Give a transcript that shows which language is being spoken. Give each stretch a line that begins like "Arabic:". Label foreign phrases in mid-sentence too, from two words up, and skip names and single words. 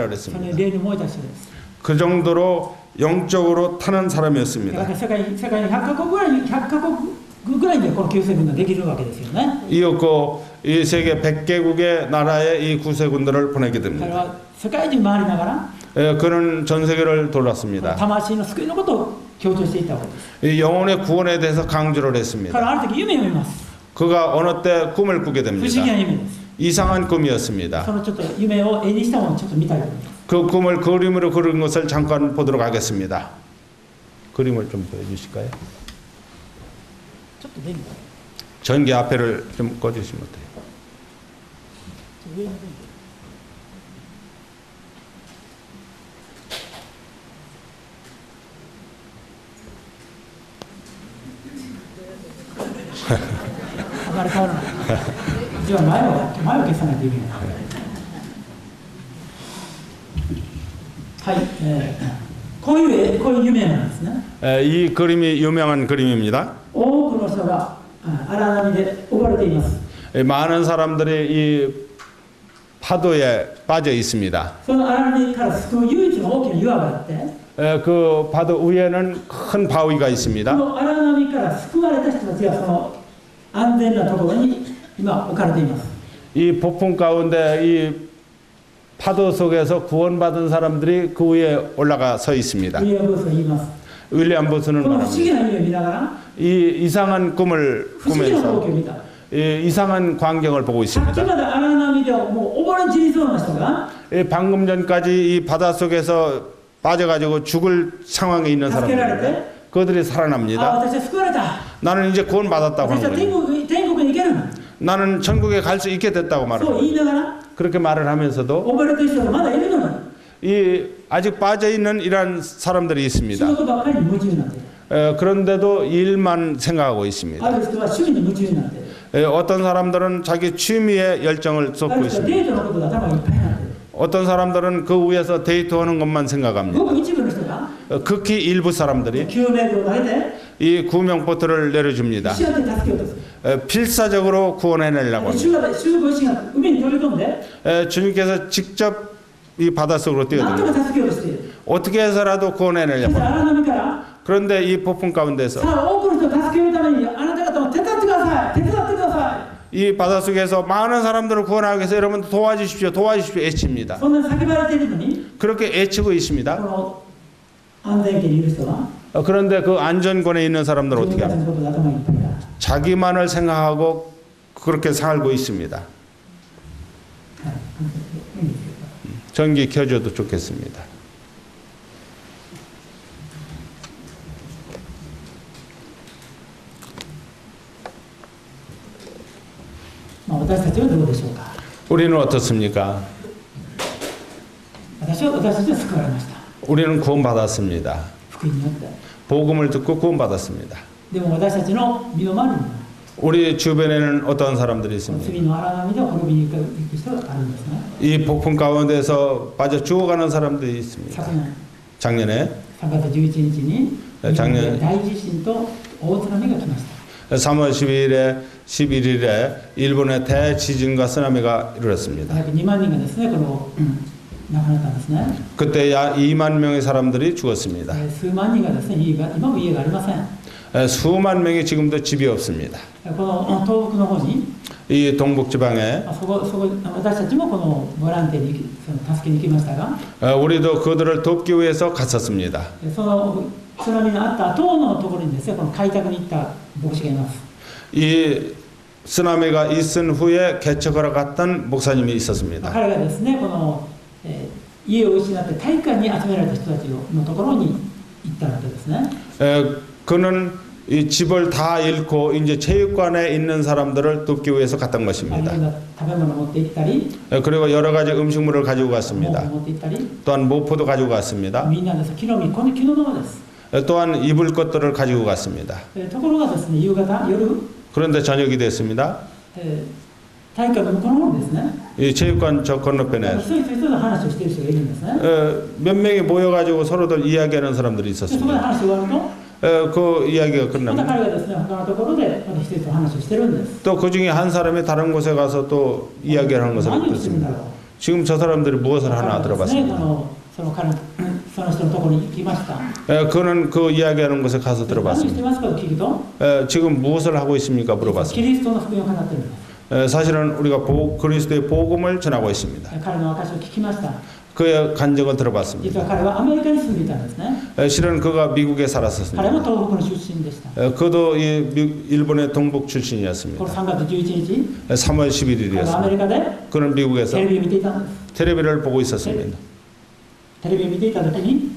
Japanese: そ
Korean: 그랬습니다.
Japanese: の例に燃えた人です。
Korean: 그 정도로 영적으로 타는
Japanese: だか
Korean: 사람이었습니다.
Japanese: ら世界に100カ国ぐらいぐらいでこの救世軍ができるわけですよね。
Korean: 이었고 이 세계 100개국의 나라에 이 구세군들을 보내게
Japanese: 彼
Korean: 됩니다.
Japanese: は世界中回りながら
Korean: 그는 전 세계를 돌았습니다.
Japanese: 魂の救いのことを強調していったわけです。
Korean: 이 영혼의 구원에 대해서 강조를
Japanese: 彼
Korean: 했습니다.
Japanese: はある時夢を見ます。
Korean: 그가 어느 때 꿈을 꾸게
Japanese: 不思
Korean: 됩니다.
Japanese: 議な夢です。
Korean: 이상한 꿈이었습니다.
Japanese: そのちょっと夢を絵にしたものをちょっと見たいと思います。
Korean: 그 꿈을 그림으로 그린 것을 잠깐 보도록 하겠습니다. 그림을 좀 보여주실까요?
Japanese: ちょっと電気
Korean: 전기 앞에를 좀 꺼주시면 돼요.
Japanese: 上の電気 あまり変わらない。じゃあ前を消さないといけない。はい、こういう夢なんですね。
Korean: 이 그림이 유명한 그림입니다.
Japanese: 多くの人が荒波で溺れています。
Korean: 많은 사람들이 이 파도에 빠져 있습니다.
Japanese: その荒波から救う唯一の大きな岩があって、
Korean: 그 파도 위에는 큰 바위가
Japanese: こ
Korean: 있습니다.
Japanese: の荒波から救われた人たちがその安全なところに今置かれています。
Korean: 이 폭풍 가운데 이 파도 속에서 구원받은 사람들이 그 위에 올라가 서 있습니다.
Japanese: ウィリアム・ブースが言います。
Korean: 윌리엄
Japanese: こ
Korean: 부스는
Japanese: の不思議
Korean: 말합니다.
Japanese: な夢を見ながら、
Korean: 이 이상한 꿈을
Japanese: 不思議な光景を
Korean: 꾸면서
Japanese: 見た。
Korean: 이 이상한 광경을 보고
Japanese: さっき
Korean: 있습니다.
Japanese: まで荒波でもう溺れ散りそうな人が
Korean: 방금 전까지 이 바다 속에서 빠져가지고 죽을 상황에 있는
Japanese: 助けられ
Korean: 사람들,
Japanese: て、
Korean: 그들이
Japanese: あ、
Korean: 살아납니다.
Japanese: 私は救われた。
Korean: 나는 이제 구원받았다고
Japanese: 私は
Korean: 하는 거예요.
Japanese: 天国に行ける。
Korean: 나는 천국에 갈 수 있게 됐다고
Japanese: そう
Korean: 말합니다.
Japanese: 言いながら、
Korean: 그렇게 말을 하면서도
Japanese: 溺れてる人がまだいるのに、
Korean: 이 아직 빠져 있는 이러한 사람들이
Japanese: 仕
Korean: 있습니다.
Japanese: 事ばっかりに夢中になってる。
Korean: 그런데도 일만 생각하고 있습니다.
Japanese: ある人は趣味に夢中になってる。
Korean: 어떤 사람들은 자기 취미에 열정을
Japanese: あ
Korean: 쏟고
Japanese: る人は
Korean: 있습니다.
Japanese: デートのことで頭がいっぱいになってる。
Korean: 어떤 사람들은 그 위에서 데이트하는 것만 생각합니다.
Japanese: ごく一部の人が
Korean: 극히 일부 사람들이
Japanese: 救命具を投げて、
Korean: 이 구명보트를 내려줍니다.
Japanese: 必死になって助けようとする。
Korean: 필사적으로 구원해내려고 합니다.
Japanese: 主ご自身が海に飛び込んで、
Korean: 주님께서 직접 이 바닷속으로
Japanese: なんと
Korean: 뛰어듭니다.
Japanese: か助けようとしている。
Korean: 어떻게 해서라도
Japanese: そ
Korean: 구원해내려고
Japanese: して
Korean: 합니다.
Japanese: 荒波から、
Korean: 그런데 이 폭풍 가운데서
Japanese: さあ多くの人を助けるために、あなた方も手伝ってください、手伝ってくださ
Korean: 이 바닷속에서 많은 사람들을 구원하기 위해서 여러분 도와주십시오, 도와주십시오 애칩니다.
Japanese: い。そんなに叫ばれているのに、
Korean: 그렇게 애치고
Japanese: こ
Korean: 있습니다.
Japanese: の安全圏にいる人は、
Korean: 그런데 그 안전권에 있는 사람들은
Japanese: 自
Korean: 어떻게
Japanese: 分たち
Korean: 합니까?
Japanese: のことで頭がいっぱいだ。
Korean: 자기만을 생각하고 그렇게 살고 있습니다.
Japanese: はいいいんですけど
Korean: 전기 켜줘도 좋겠습니다.
Japanese: まあ私たちはどうでしょうか。
Korean: 우리는 어떻습니까?
Japanese: 私たちは救われました。
Korean: 우리는 구원받았습니다.
Japanese: 福音によって。
Korean: 복음을 듣고 구원받았습니다.
Japanese: でも私たちの身の回りには
Korean: 우리 주변에는 어떤 사람들이 있습니까?
Japanese: 次の荒波で滅びに行く人があるんですね。
Korean: 이 폭풍 가운데서 빠져 죽어가는 사람들이 있습니다.
Japanese: 昨年
Korean: 작년에
Japanese: 3月11日に日本で大地震と大津波が来ました。
Korean: 3월 12일에 11일에 일본의 대지진과 쓰나미가 이루어졌습니다.
Japanese: 約2万人がですね、この、亡くなったんですね。
Korean: 그때 약 2만 명의 사람들이 죽었습니다.
Japanese: 数万人がですね、今も家がありません。
Korean: 수만 명이 지금도 집이 없습니다.
Japanese: この東北の方に、
Korean: 이 동북 지방에
Japanese: そこ私たちもこのボランティアにその助けに行きましたが、
Korean: 우리도 그들을 돕기 위해서 갔었습니다.
Japanese: その津波のあった後のところにですね、この開拓に行った牧師がいます。
Korean: 이 쓰나미가 있은 후에 개척하러 갔던 목사님이 있었습니다.
Japanese: 彼がですね、この、家を失って体育館に集められた人たちのところに行ったわけですね。
Korean: 그는 이 집을 다 잃고 이제 체육관에 있는 사람들을 돕기 위해서 갔던
Japanese: い
Korean: 것입니다.
Japanese: ろんな食べ物を持って行ったり、
Korean: 그리고 여러 가지 음식물을 가지고
Japanese: 毛布
Korean: 갔습니다.
Japanese: を持って行ったり、
Korean: 또한 모포도 가지고 갔습니다.
Japanese: みんなです。この木のままです。
Korean: 또한 입을 것들을 가지고 갔습니다.
Japanese: ところがですね、夕方、夜、
Korean: 그런데 저녁이 됐습니다.
Japanese: 体育館の向こうの方にですね、
Korean: 이 체육관 저 건너편에
Japanese: 一人一人の話をしている人がいるんですね。
Korean: 몇 명이 모여가지고 서로들 이야기하는 사람들이
Japanese: でそこで
Korean: 있었습니다.
Japanese: 話が終わると、
Korean: 그 이야기가
Japanese: また
Korean: 끝납니다.
Japanese: 彼がですね、他のところでまた一人と話をしてるんです。
Korean: 또 그 중에 한 사람이 다른 곳에 가서 또 이야기를 하는 것을
Japanese: 何をしてるんだ
Korean: 듣습니다.
Japanese: ろう。
Korean: 지금 저 사람들이 무엇을 하나
Japanese: 彼はですね、
Korean: 들어봤습니다.
Japanese: その人のところに行きました。
Korean: 그는 그 이야기하는 곳에 가서
Japanese: 何をして
Korean: 들어봤습니다.
Japanese: ますかと聞くと、
Korean: 지금 무엇을 하고 있습니까?
Japanese: キ
Korean: 물어봤습니다.
Japanese: リストの福音を語ってるんです。
Korean: 사실은 우리가 그리스도의 복음을 전하고 있습니다.
Japanese: 彼の証を聞きました。
Korean: 그의 간증을
Japanese: 実
Korean: 들어봤습니다.
Japanese: は彼はアメリカに住んでいたんですね。
Korean: 실은 그가 미국에
Japanese: 彼も
Korean: 살았었습니다.
Japanese: 東北の出身でした。
Korean: 그도 일본의 동북
Japanese: この
Korean: 출신이었습니다.
Japanese: 3月11日、
Korean: 3월
Japanese: 彼はアメ
Korean: 11일이었습니다.
Japanese: リカで
Korean: 그는
Japanese: テ
Korean: 미국에서
Japanese: レビを見ていたんです。
Korean: 텔레비를 보고 있었습니다.
Japanese: テレビを見ていた時に、